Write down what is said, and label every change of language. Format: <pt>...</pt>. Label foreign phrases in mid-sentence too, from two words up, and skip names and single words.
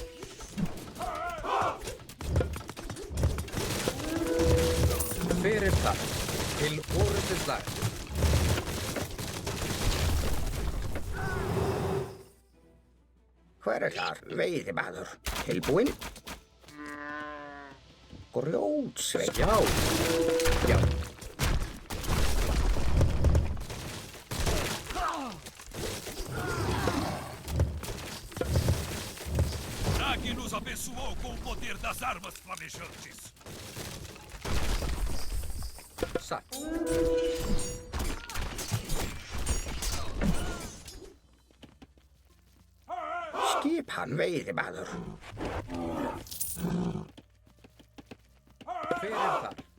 <is>Fyrir það. Til orustuslag. Hver er þar? Veiðimaður. Tilbúin. Grjótsveit. Já. Já.</is> <pt>Nag nos abençoou com o poder das armas flamejantes.</pt> <is>Satt. Skipan, veiðimaður. Fyrir þar.</is>